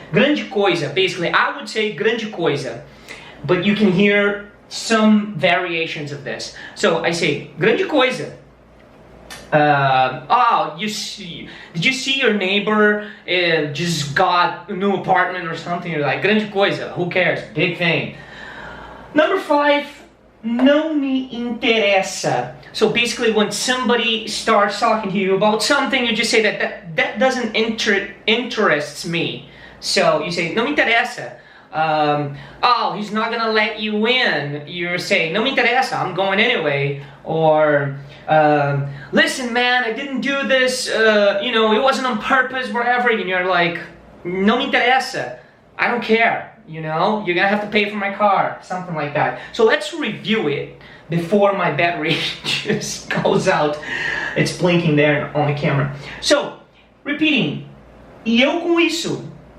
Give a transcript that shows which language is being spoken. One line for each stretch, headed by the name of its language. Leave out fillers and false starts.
Portuguese: Grande coisa,
English: basically, I would say
Portuguese: grande coisa,
English: but you can hear some variations of this. So I say
Portuguese: grande coisa.
English: Oh, did you see your neighbor just got a new apartment or something? You're like,
Portuguese: grande coisa,
English: who cares? Big thing. Number 5,
Portuguese: não me interessa.
English: So basically, when somebody starts talking to you about something, you just say that doesn't interests me. So you say,
Portuguese: não me interessa.
English: Oh, he's not gonna let you in. You're saying,
Portuguese: não me interessa,
English: I'm going anyway. Or, listen man, I didn't do this, you know, it wasn't on purpose, whatever. And you're like,
Portuguese: não me interessa,
English: I don't care, you know, you're gonna have to pay for my car, something like that. So let's review it before my battery just goes out. It's blinking there on the camera. So, repeating,
Portuguese: e eu com isso.